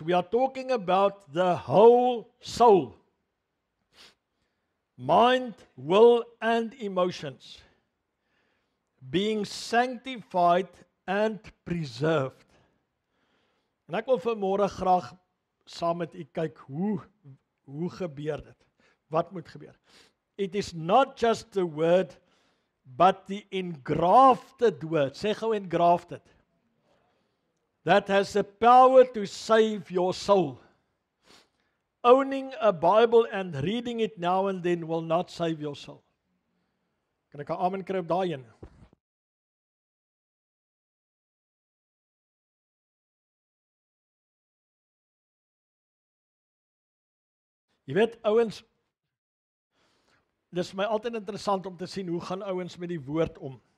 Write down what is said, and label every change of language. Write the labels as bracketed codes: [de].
[en] We are talking about the whole soul. Mind, will and emotions being sanctified and preserved. [af] En ek wil vanmôre graag saam met u kyk hoe gebeur dit? Wat moet gebeur? [en] It is not just the word but the engrafted word. [af] Sê gou [en] engrafted. That has the power to save your soul. Owning a Bible and reading it now and then will not save your soul. [af] Kan ek 'n amen kry op daai een? Jy weet, ouens, dis vir my altyd interessant om te sien hoe gaan ouens met die woord om.